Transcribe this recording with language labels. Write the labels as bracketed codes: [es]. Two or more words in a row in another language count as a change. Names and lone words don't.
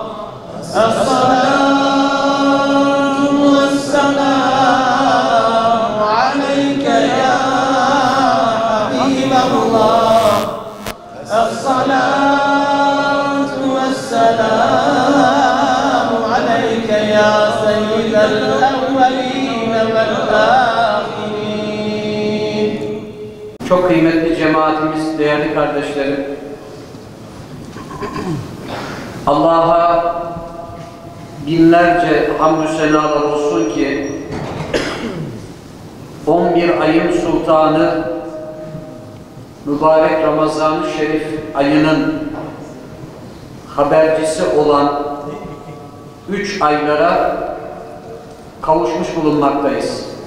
[ar] الصلاة والسلام عليك يا حبيب الله الصلاة والسلام عليك يا سيد الأولين والآخرين. [tr] Çok kıymetli cemaatimiz, değerli kardeşlerim, Allah'a binlerce hamdü senalar olsun ki 11 ayın sultanı mübarek Ramazan-ı Şerif ayının habercisi olan 3 aylara kavuşmuş bulunmaktayız.